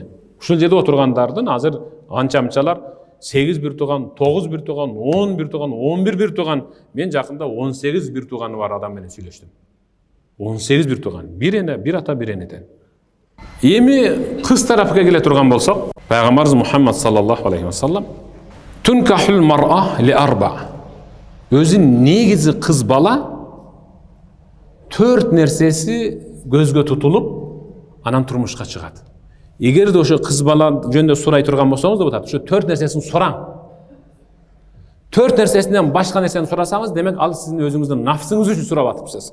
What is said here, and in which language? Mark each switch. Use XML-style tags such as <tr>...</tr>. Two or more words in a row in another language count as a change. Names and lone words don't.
<ky>Ушул жерде отургандардын азыр анча-мынчалар 8 бир тууган, 9 бир тууган, 10 бир тууган, 11 бир тууган, мен жакында 18 бир тууганы бар адам менен сүйлөштүм. 18 бир тууган, бир ата бир энеден. Эми кыз тарапка келе турган болсок, Пайгамбарыбыз Мухаммад</ky> <ar>صلى الله عليه وسلم تنكح المرأة لأربع.</ar> <ky>Өзү негизи кыз бала 4 нерсеси көзгө тутулуп, анан турмушка чыгат. Эгерде ошо кыз бала жөнүндө сурай турган болсоңуз деп атат, ошо 4 нерсесин сураң. 4 нерсесинен башка нерсени сурасаңыз, демек ал сиздин өзүңүздүн нафсыңыз үчүн сурап атыпсыз.</ky>